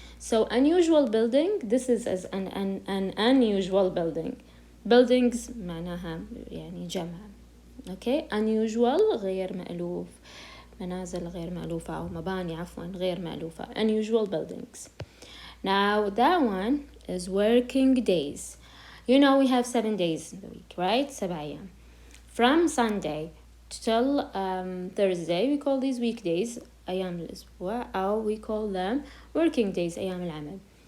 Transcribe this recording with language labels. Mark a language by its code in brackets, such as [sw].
[en] So unusual building, this is as an unusual building. [ar] Buildings معناها يعني جمع. Okay, unusual غير مألوف. منازل غير مألوفة أو مباني عفوا غير مألوفة. [en] Unusual buildings. Now that one is working days. You know we have 7 days in the week, right? [ar] 7 أيام. [en] From Sunday till Thursday we call these weekdays [ar] أيام الأسبوع أو [en] we call them working days [ar] أيام العمل.